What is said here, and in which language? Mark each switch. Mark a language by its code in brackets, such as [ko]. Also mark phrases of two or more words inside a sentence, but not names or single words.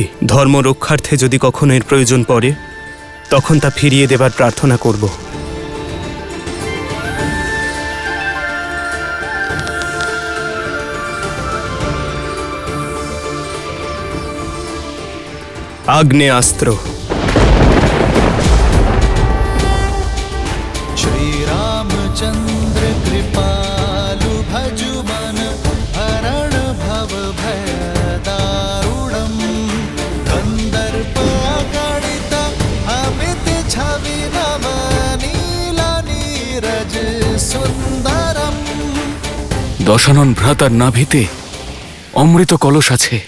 [bn] ধর্ম রক্ষার্থে যদি কখনো এর প্রয়োজন পড়ে তখন তা ফিরিয়ে দেবার প্রার্থনা করব। আগ্নেয়াস্ত্র। [awa] श्री रामचंद्र कृपालु भजु मन हरण भव भय दारुणम गंधर्प अगणित अमित छवि नव नीला नीरज सुंदरम। [bn] দশানন ভ্রাতার নাভিতে অমৃত কলস আছে।